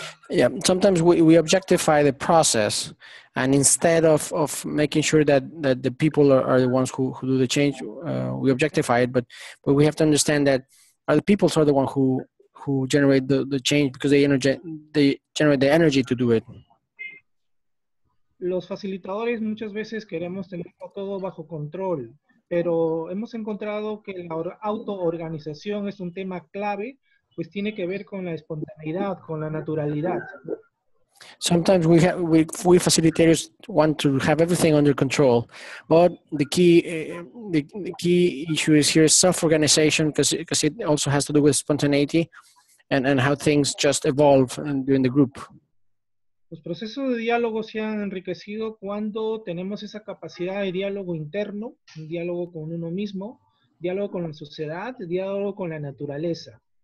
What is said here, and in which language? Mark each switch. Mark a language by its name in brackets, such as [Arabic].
[English] Yeah, sometimes we objectify the process, and instead of making sure that the people are the ones who do the change, we objectify it. But we have to understand that the people are the one who generate the change, because they generate the energy to do it. [Spanish] Los facilitadores muchas veces queremos tener todo bajo control, pero hemos encontrado que la autoorganización es un tema clave, pues tiene que ver con la espontaneidad, con la naturalidad. [English] Sometimes we facilitators want to have everything under control, but the key issue is here self-organization, because it also has to do with spontaneity and how things just evolve during the group. [Spanish] Los procesos de diálogo se han enriquecido cuando tenemos esa capacidad de diálogo interno, un diálogo con uno mismo, diálogo con la sociedad, diálogo con la naturaleza.